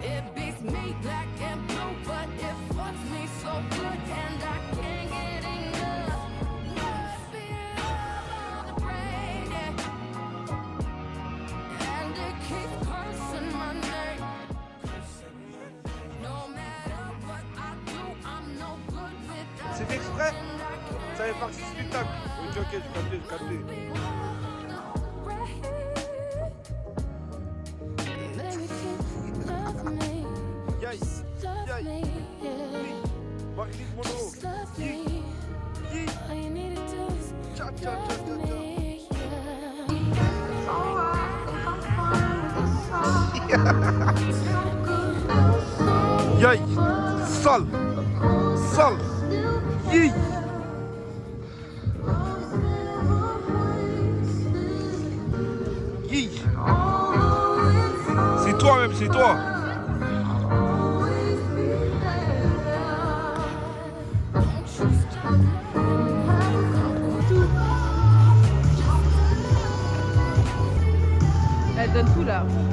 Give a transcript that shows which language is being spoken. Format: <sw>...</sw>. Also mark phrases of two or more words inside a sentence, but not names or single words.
<en>It beats me black and blue, but it fucks me so good, and I can't get enough. Feel on the brain, yeah. And it keeps cursing my name. No matter what I do, I'm no good without.</en> <fr>C'est fait exprès? Ça fait partie du spectacle. Ok, ok, j'ai capté, j'ai capté. Yay, yay, Marie Monroe. Yi, yi, cha, cha, cha, cha, cha. Yay, sale, sale, yi. Yi. C'est toi même, c'est toi. Elle donne tout là.</fr>